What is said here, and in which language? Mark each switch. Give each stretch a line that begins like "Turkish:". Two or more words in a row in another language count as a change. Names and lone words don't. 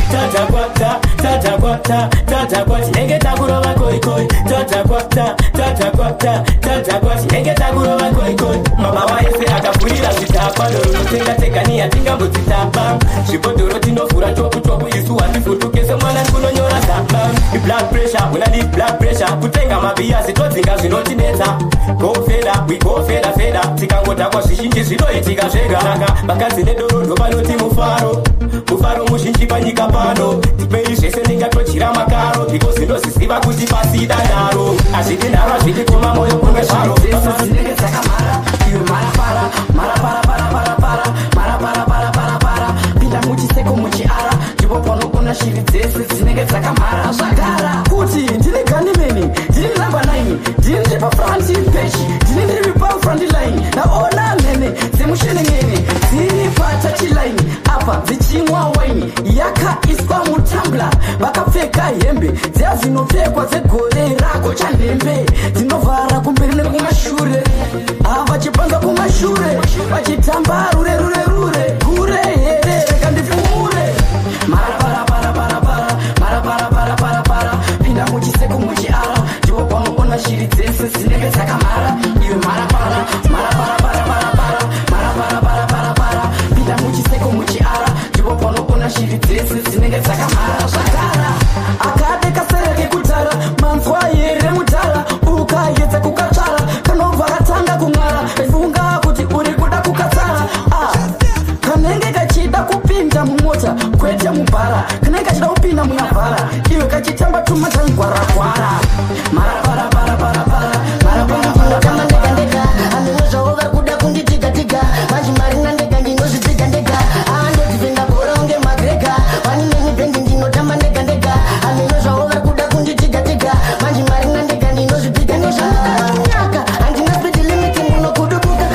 Shona: Tatakwata, tatakwata, tatakwata, tinenge takurova koi koi. Tatakwata, tatakwata, tatakwata, tinenge takurova koi koi. Mabawa ese akapfurira zvitapa, doro totenga tega ni yatingambodzitapa. Zvibhodhoro tinovhura chopu chopu, isu hatifutuke semwana kunonyora zapa.
English: Blood pressure,
Shona: una
English: need blood pressure,
Shona: kutenga mabiya zitodzinga zvinotinetsa. Go feda, we go feda, feda, tikangodhakwa zvizhinji zvinoitika zvega. Saka vakadzi nedoro ndo vanoti mufaro, mufaro muzhinji panyika pano. Tipei zvese ndingatochira makaro, because ndozviziva kuti pasi danharo. Hazvidi nharo, hazvidi koma, moyo kumwe zvaro. Dzese dzinenge dzakamhara, iwe mara para, mara para, para, para, para, mara para, para, para, para. Pinda muchiseko muchiara, ndipo panogona shiri dzese dzinenge dzakamhara. Zvagara kuti ndini Ganimeni, ndini namba nine, ndini ndiri
English: pafront page,
Shona: ndini ndiri
English: pafront line.
Shona: Naona mhene dzemushenen'ene dziri patachi line apa dzichinwa waini yakaiswa mutambla. Vakapfeka hembe dziya dzinopfekwa dzegore rako chanhembe, dzinovhara kumberi nekumashure. Ah, vachipanza kumashure, vachitamba rure, rure, rure, rure, here, reka ndifumure. Mara, para, para, para, para, mara, para, para, para, para. Pinda muchiseko muchiara, ndipo panoona shiri dzese dzinenge dzakamhara. Iwe mara, para, mara, para, para, para, para, mara, para, para, para, para. Pinda muchiseko muchiara, ndipo panoona shiri dzese dzinenge dzakamhara. Zvakara, akade kasere kekutara, manzwa here mutara, ukaedza kukatsvara, kanobva katanga kumwara, funga kuti uri kuda kukatsara. Ah, kanenge kachida kupinda mumota, kwete mubhara, kanenge kachida kupinda munyabhara, iwe kachitamba tuma tangwara-gwara. Mara, para, para, para, para, mara, para, para, para, para. Kama ndega, ndega, hameno zvavo vari kuda kundidiga, diga. Manje mari na ndega, ndinozvidiga, ndega. Ah, ndodifenda bhora unge magrega. Wani neni bendi ndinotamba ndega, ndega. Hameno zvavo vari kuda kundidiga, diga. Manje mari na ndega, ndinozvidiga, ndega. Ndaka, handina
English: speed limit,
Shona: munokudubuka.